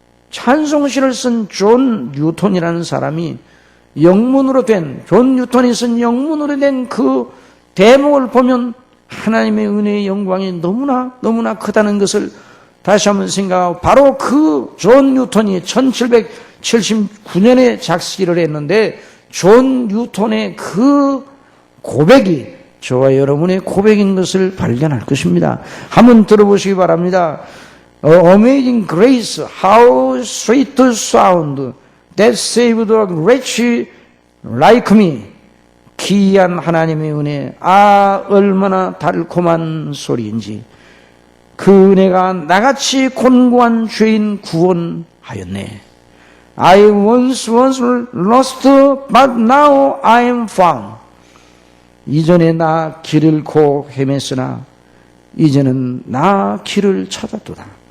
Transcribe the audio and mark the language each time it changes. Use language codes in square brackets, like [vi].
[ko] 찬송시를 쓴 존 뉴턴이라는 사람이 존 뉴턴이 쓴 영문으로 된 그 대목을 보면 하나님의 은혜의 영광이 너무나 크다는 것을 다시 한번 생각하고, 바로 그 존 뉴턴이 1779년에 작시를 했는데 존 뉴턴의 그 고백이 저와 여러분의 고백인 것을 발견할 것입니다. 한번 들어보시기 바랍니다. [en] Amazing grace, how sweet the sound that saved a wretch like me. [ko] 기이한 하나님의 은혜, 얼마나 달콤한 소리인지. 그 은혜가 나같이 곤고한 죄인 구원하였네. [en] I once was lost, but now I am found. [ko] 이전에 나 길 잃고 헤맸으나 이제는 나 길을 찾았도다.